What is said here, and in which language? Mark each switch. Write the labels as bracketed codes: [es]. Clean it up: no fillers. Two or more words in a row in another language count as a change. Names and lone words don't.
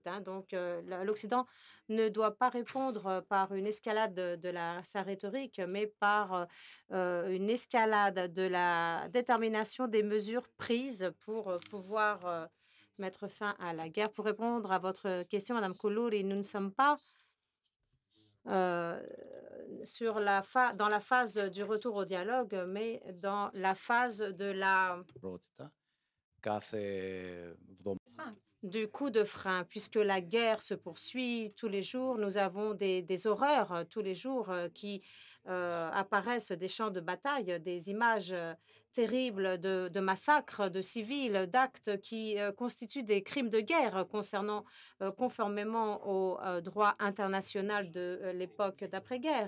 [fr] Donc l'Occident ne doit pas répondre par une escalade de sa rhétorique, mais par une escalade de la détermination des mesures prises pour pouvoir mettre fin à la guerre. Pour répondre à votre question, Madame Koulouri, nous ne sommes pas euh, dans la phase du retour au dialogue, mais dans la phase [el] Πρώτητα, κάθε εβδομάδα [fr] du coup de frein, puisque la guerre se poursuit tous les jours. Nous avons des horreurs tous les jours qui apparaissent des champs de bataille, des images terribles de massacres de civils, d'actes qui constituent des crimes de guerre conformément au droit international de l'époque d'après-guerre.